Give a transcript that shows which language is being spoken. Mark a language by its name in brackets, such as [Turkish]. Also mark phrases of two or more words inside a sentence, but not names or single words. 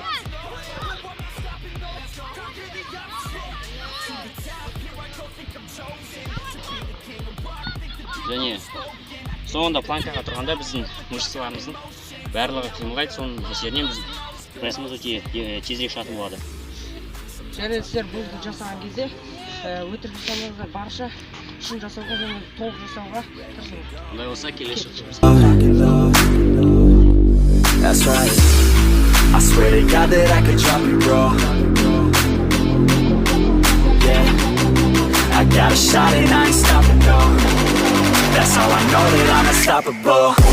[Kazakh] Және соңында планкаға тұрғанда біздің мышцаларымыздың барлығы қимылдайды, соның әсерінен біздің прессіміз өте тезірек шығатын болады. Және сіздер бұл жасаған кезде өтірік жасамаңыздар, барынша шын жасауға және толық жасауға тырысыңыз. Ондай болса келесі жаттығуымыз. [English] That's right. I swear to God that I could drop you, bro. Yeah, I got a shot and I ain't stopping, no. That's how I know that I'm unstoppable.